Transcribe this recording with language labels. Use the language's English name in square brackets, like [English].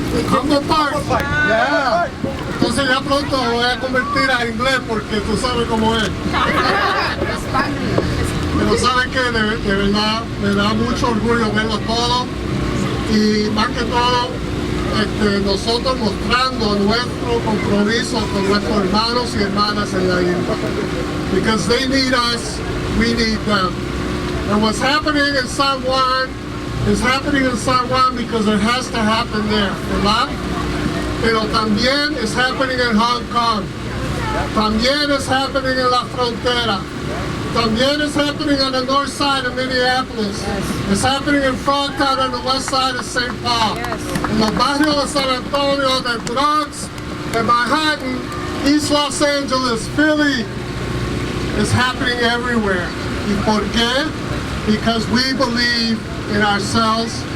[Spanish] Humble Park. Yeah. Entonces ya pronto voy a convertir a inglés porque tú sabes cómo es. Pero saben que de verdad me da mucho orgullo verlo todo, y más que todo nosotros mostrando nuestro compromiso con nuestros hermanos y hermanas en la isla. [English] Because they need us, we need them. And what's happening in San Juan is happening in San Juan because it has to happen there, [Spanish] ¿verdad? Pero también es [English] happening in Hong Kong. [Spanish] También es [English] happening [Spanish] en la frontera. También es [English] happening on the north side of Minneapolis. It's happening in Frogtown on the west side of St. Paul. [Spanish] En los barrios de San Antonio, de Bronx, de Manhattan, [English] East Los Angeles, Philly. It's happening everywhere. [Spanish] ¿Y por qué? [English] Because we believe in ourselves.